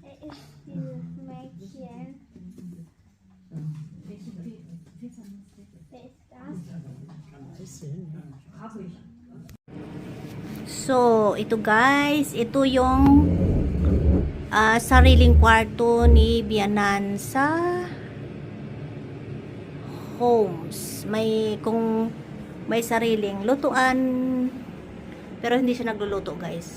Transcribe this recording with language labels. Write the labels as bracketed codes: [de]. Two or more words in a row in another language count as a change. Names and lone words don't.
[de] Er ist dieses Mädchen. Welche Pfeffernuss? Wer ist das? Habe ich. So, [tl] ito guys, ito yung sariling kwarto ni Bianan sa Homes. Kung may sariling lutuan, pero hindi siya nagluluto guys.